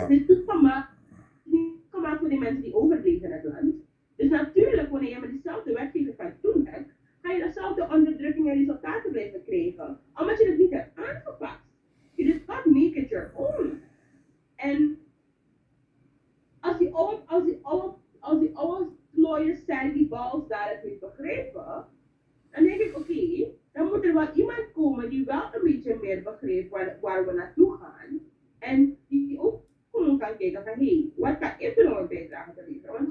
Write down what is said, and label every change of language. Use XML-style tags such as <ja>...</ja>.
<nl>Het is niet gemaakt voor die mensen die overbleven in het land. Dus natuurlijk, wanneer je met diezelfde wetgeving van toen hebt, ga je dezelfde onderdrukking en resultaten blijven krijgen. Omdat je het niet hebt aangepast.</nl> <en>You did not make it your own.</en> <nl>En als die oude plooiers zijn die bals daar het niet begrijpen, dan denk ik, oké, dan moet er wel iemand komen die wel een beetje meer begrijpt waar we naartoe gaan. En die ook gewoon kan kijken van, hé, wat kan ik er nog een bijdrage te leveren?</nl>